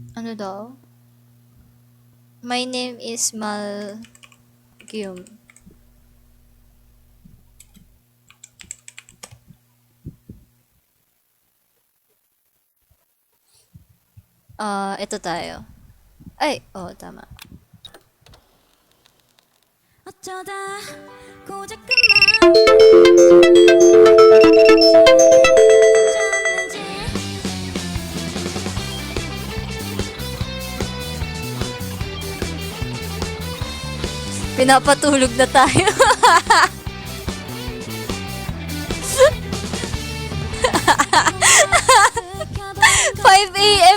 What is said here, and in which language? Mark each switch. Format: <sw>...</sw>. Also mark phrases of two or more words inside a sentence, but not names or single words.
<tl>Ano daw?</tl> <en>My name is Malgyum.</en> <tl>Ito tayo. Ay, tama.</tl> <ko>어쩌다 고작 그만</ko> <tl>Pinapatulog na tayo.</tl> <en>5 a.m.</en>